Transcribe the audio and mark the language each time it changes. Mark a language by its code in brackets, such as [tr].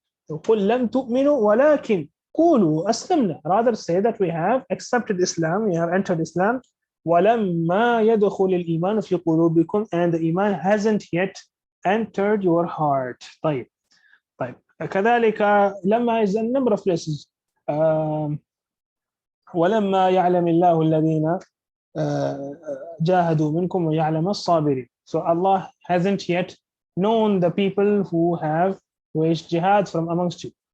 [ar] قل لم تؤمنوا ولكن قولوا أسلمنا, [en] rather say that we have accepted Islam, we have entered Islam. [ar] ولما يدخل الإيمان في قلوبكم, [en] and the Iman hasn't yet entered your heart. [ar] طيب كذلك [en] لما is a number of places. [ar] ولما يعلم الله الذين جاهدوا منكم ويعلم الصابرين. [en] So Allah hasn't yet known the people who have waged jihad from amongst you.